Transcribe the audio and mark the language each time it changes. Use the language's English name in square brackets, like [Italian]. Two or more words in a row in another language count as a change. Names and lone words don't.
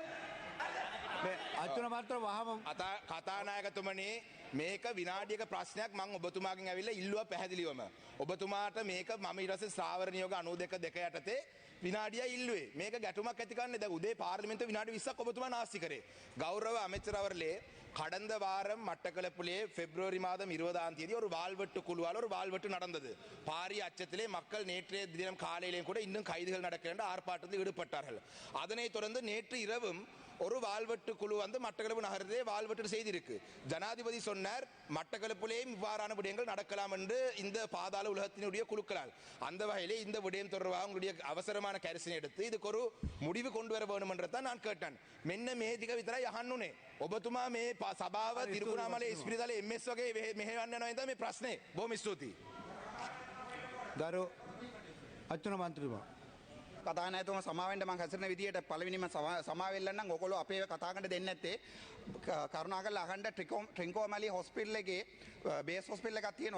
[Sinhala] මේ අච්චුන මාත්‍ර වහම කතානායකතුමනි මේක විනාඩියක ප්‍රශ්නයක් මං ඔබතුමාගෙන් ඇවිල්ලා ඉල්ලුවා පැහැදිලිවම. ඔබතුමාට මේක මම ඊට පස්සේ ස්ථාවර නියෝග 92 යටතේ විනාඩියයි ඉල්ලුවේ. මේක ගැටුමක් ඇති කරන්නේ දැන් උදේ පාර්ලිමේන්තුවේ විනාඩි 20ක් ඔබතුමා නාස්ති කරේ. [Tamil] கௌரவ அமைச்சர் அவர்களே கடந்த வாரம் மட்டக்களப்பிலே பிப்ரவரி மாதம் 20ஆம் தேதி ஒரு வாள்வெட்டு குழுவால் ஒரு வாள்வெட்டு நடந்தது. பாரிய அச்சத்திலே மக்கள் நேற்றைய தினம் காலையிலேயும் கூட இன்னும் கைதுகள் நடக்கின்ற ஆர்ப்பாட்டத்தில் ஈடுபட்டார்கள். அதனைத் தொடர்ந்து நேற்று இரவும் ஒரு வாள்வெட்டு குழு வந்து மட்டக்களப்பு நகரத்திலே வாள்வெட்டு செய்திருக்கு. ஜனாதிபதி சொன்னார் மட்டக்களப்பிலேயும் இவ்வாறான விடயங்கள் நடக்கலாம் என்று இந்த பாதாள உலகத்தினுடைய குழுக்களால். அந்த வகையிலே இந்த விடயம் தொடர்பாக உங்களுடைய அவசரமான கரிசனை எடுத்து இதுக்கு ஒரு முடிவு கொண்டு வர வேண்டும் என்றதான் நான் கேட்டேன். [Sinhala] මෙන්න මේ ටික විතරයි අහන්න උනේ. ඔබතුමා මේ සභාව තිරුකුණාමලේ ඉස්පිරිතාලේ MS වගේ මෙහෙවන්න යනවා නේද මේ ප්‍රශ්නේ. බොහොම ස්තුතියි. ගරු අච්චුන මන්ත්‍රීතුමා. කතානායකතුමා සමාවෙන්න මම හැසිරෙන විදියට පළවෙනිම සමාවෙල්ලන්න නම් ඔයගොල්ලෝ අපේ කතා කරන්න දෙන්නේ නැත්තේ කරුණාකරලා අහන්න ට්‍රින්කෝමැලි හොස්පිටල් එකේ [English] base hospital [Sinhala] එකක් තියෙනවා.